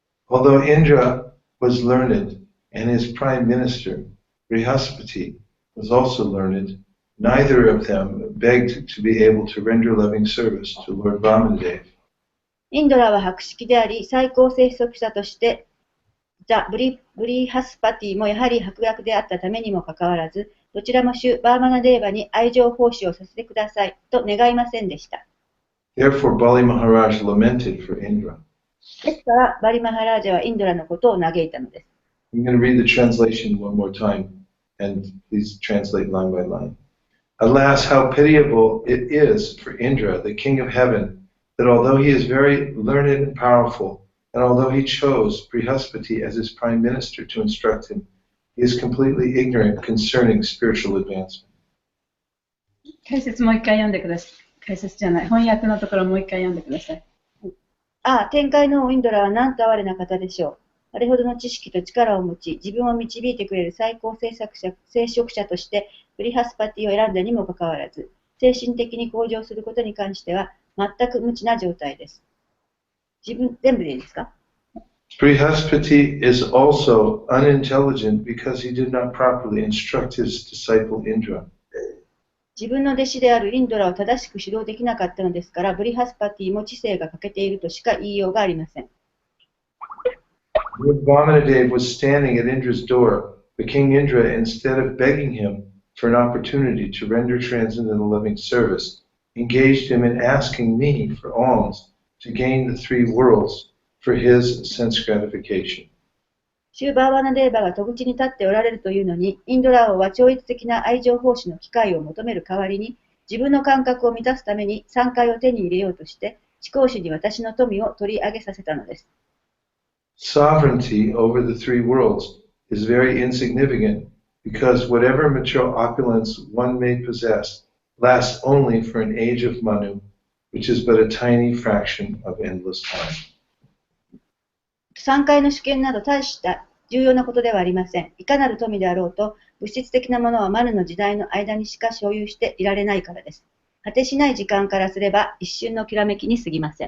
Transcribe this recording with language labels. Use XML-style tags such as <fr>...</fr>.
<en>Although Indra was learned and his prime minister, Brihaspati, was also learned, neither of them begged to be able to render loving service to Lord Vamanadev.</en> <ja>インドラは博識であり、最高聖職者としてブリハスパティもやはり博学であったためにもかかわらず、どちらも主バーマナデーバに愛情奉仕をさせてくださいと願いませんでした。</ja> <en>Therefore, Bali Maharaj lamented for Indra.</en> <ja>ですから、バリマハラージャはインドラのことを嘆いたのです。</ja> <en>I'm going to read the translation one more time, and please translate line by line. Alas, how pitiable it is for Indra, the king of heaven, that although he is very learned and powerful, and although he chose Brihaspati as his prime minister to instruct him, he is completely ignorant concerning spiritual advancement.</en> <ja>解説もう一回読んでください。解説じゃない。翻訳のところもう一回読んでください。ああ、天界の王インドラはなんと哀れな方でしょう。あれほどの知識と力を持ち、自分を導いてくれる最高聖職者として、ブリハスパティを選んだにもかかわらず、精神的に向上することに関しては、全く無知な状態です。全部でいいですか？</ja> <en>Brihaspati is also unintelligent because he did not properly instruct his disciple Indra.</en> <ja>自分の弟子であるインドラを正しく指導できなかったのですから、ブリハスパティも知性が欠けているとしか言いようがありません。</ja> <en>When Vamanadev was standing at Indra's door, the king Indra, instead of begging him for an opportunity to render transcendental loving service, engaged him in asking me for alms to gain the three worlds for his sense gratification.</en> <ja>シューバーワナデーバが戸口に立っておられるというのに、インドラ王は超越的な愛情奉仕の機会を求める代わりに、自分の感覚を満たすために3回を手に入れようとして、思考主に私の富を取り上げさせたのです。</ja> <en>Sovereignty over the three worlds is very insignificant because whatever material opulence one may possess lasts only for an age of Manu, which is but a tiny fraction of endless time.</en> <ja>3回の主権など大した重要なことではありません。いかなる富であろうと、物質的なものはマヌの時代の間にしか所有していられないからです。果てしない時間からすれば一瞬のきらめきに過ぎません。</ja>